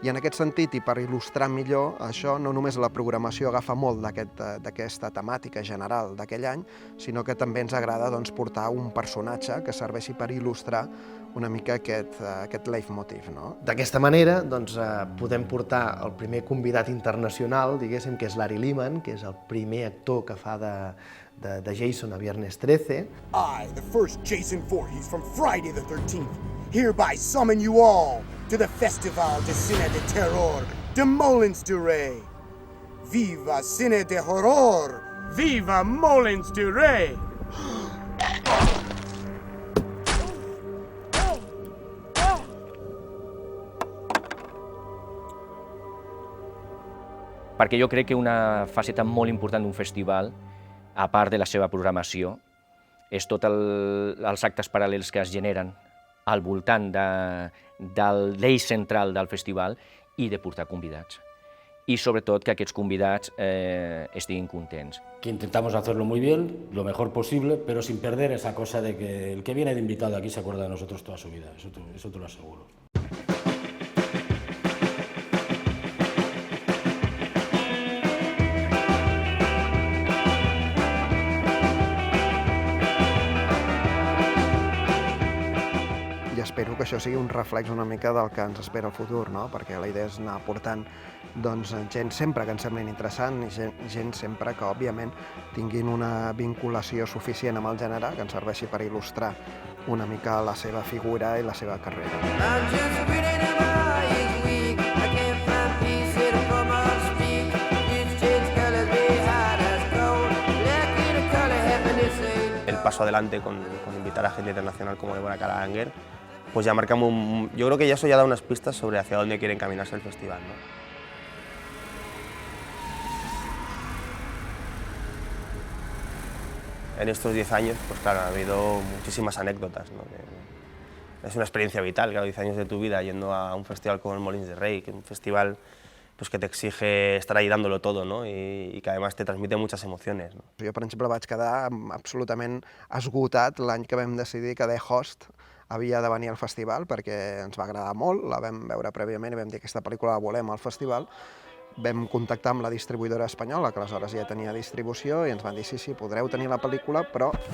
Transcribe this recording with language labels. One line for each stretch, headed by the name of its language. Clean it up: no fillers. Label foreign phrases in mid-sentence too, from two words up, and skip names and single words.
Catalan: I en aquest sentit, i per il·lustrar millor això, no només la programació agafa molt d'aquesta temàtica general d'aquell any, sinó que també ens agrada doncs, portar un personatge que serveixi per il·lustrar una mica aquest leitmotiv. No? D'aquesta manera doncs, podem portar el primer convidat internacional, diguéssim, que és Larry Lehman, que és el primer actor que fa de Jason a Viernes 13.
English: I, the first Jason Voorhees from Friday the 13th, hereby summon you all to the Festival de Cine de Terror de Molins de Rey.
Spanish: Viva Cine de Horror! Viva Molins de Rey!
Catalan: Perquè jo crec que una faceta molt important d'un festival, a part de la seva programació, és tots els actes paral·lels que es generen al voltant de l'eix central del festival i de portar convidats.
Spanish: Y sobre todo
Catalan: que aquests convidats estiguin contents.
Spanish: Que intentamos hacerlo muy bien, lo mejor posible, pero sin perder esa cosa de que el que viene de invitado aquí se acuerda de nosotros toda su vida, eso te lo aseguro.
Catalan: Espero que això sigui un reflex una mica del que ens espera el futur, no? Perquè la idea és anar portant doncs, gent sempre que ens semblin interessant i gent sempre que, òbviament, tinguin una vinculació suficient amb el gènere que ens serveixi per il·lustrar una mica la seva figura i la seva carrera.
Spanish: El paso adelante con invitar a gente internacional como Deborah Kara-Langer, pues ya marcamos yo creo que ya eso ya da unas pistas sobre hacia dónde quiere encaminarse el festival, ¿no? En estos 10 años, pues claro, ha habido muchísimas anécdotas, ¿no? Es una experiencia vital, claro, 10 años de tu vida yendo a un festival como el Molins de Rey, que es un festival pues, que te exige estar ahí dándolo todo, ¿no? Y que además te transmite muchas emociones, ¿no?
Catalan: Jo, per exemple, vaig quedar absolutament esgotat l'any que vam decidir que The Host havia de venir al festival perquè ens va agradar molt, la vam veure prèviament i vam dir que aquesta pel·lícula la volem al festival. Vam contactar amb la distribuïdora espanyola, que aleshores ja tenia distribució, i ens van dir sí, podreu tenir la pel·lícula, però...